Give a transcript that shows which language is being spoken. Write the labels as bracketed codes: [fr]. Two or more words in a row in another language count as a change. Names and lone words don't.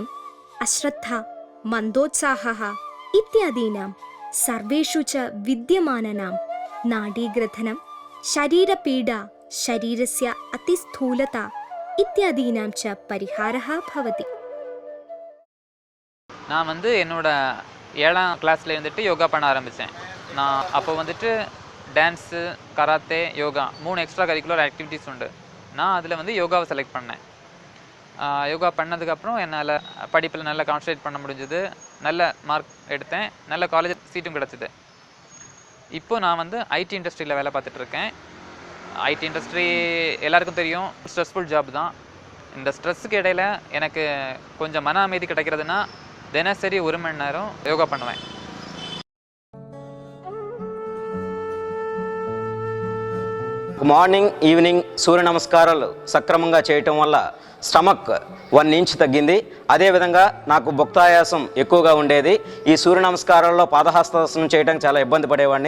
[sa] अश्रद्धा, मन्दोत्साहः इत्यादीनां सर्वेषु च विद्यमानानां नाडीग्रथनं, शरीरपीडा, शरीरस्य अतिस्थूलता इत्यादीनां च परिहारः भवति। [ta] நான் என்னோட 7ஆம் கிளாஸ்ல யோகா பண்ண ஆரம்பித்தேன். நான் அப்போ டான்ஸு, கராத்தே, யோகா 3 [en] extra curricular activities [ta] உண்டு. நான் அதில் யோகாவை செலக்ட் பண்ணேன். யோகா பண்ணதுக்கப்புறம் என்னால் படிப்பில் நல்லா கான்சன்ட்ரேட் பண்ண முடிஞ்சது, நல்ல மார்க் எடுத்தேன், நல்ல காலேஜ் சீட்டும் கிடச்சிது. இப்போது நான் [en] IT industryயில் [ta] வேலை பார்த்துட்ருக்கேன். [en] IT industry [ta] எல்லாருக்கும் தெரியும், [en] stressful job [ta] தான். இந்த ஸ்ட்ரெஸ்ஸுக்கு இடையில் எனக்கு கொஞ்சம் மன அமைதி கிடைக்கிறதுனா தினசரி 1 மணி நேரம் யோகா பண்ணுவேன். [en] morning evening [te] సూర్య నమస్కారాలు సక్రమంగా చేయటం వల్ల స్టమక్ 1 ఇంచ్ తగ్గింది. అదేవిధంగా నాకు భుక్తాయాసం ఎక్కువగా ఉండేది. ఈ సూర్య నమస్కారాల్లో పాదహస్తాసనం చేయడానికి చాలా ఇబ్బంది పడేవాడిని.